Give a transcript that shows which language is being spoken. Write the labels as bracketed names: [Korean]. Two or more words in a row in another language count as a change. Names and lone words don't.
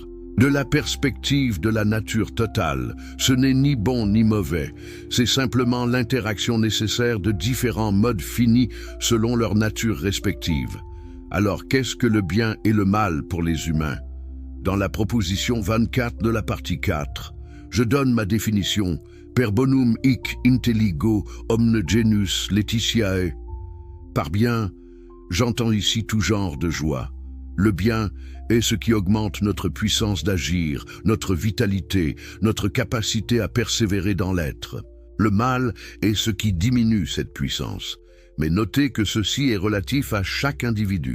[French] De la perspective de la nature totale, ce n'est ni bon ni mauvais, c'est simplement l'interaction nécessaire de différents modes finis selon leur nature respective. Alors qu'est-ce que le bien et le mal pour les humains ? Dans la proposition 24 de la partie 4, je donne ma définition « [Latin] Per bonum hic intelligo omne genus laetitiae ». [French] Par bien, j'entends ici tout genre de joie. Le bien est ce qui augmente notre puissance d'agir, notre vitalité, notre capacité à persévérer dans l'être. Le mal est ce qui diminue cette puissance. Mais notez que ceci est relatif à chaque individu.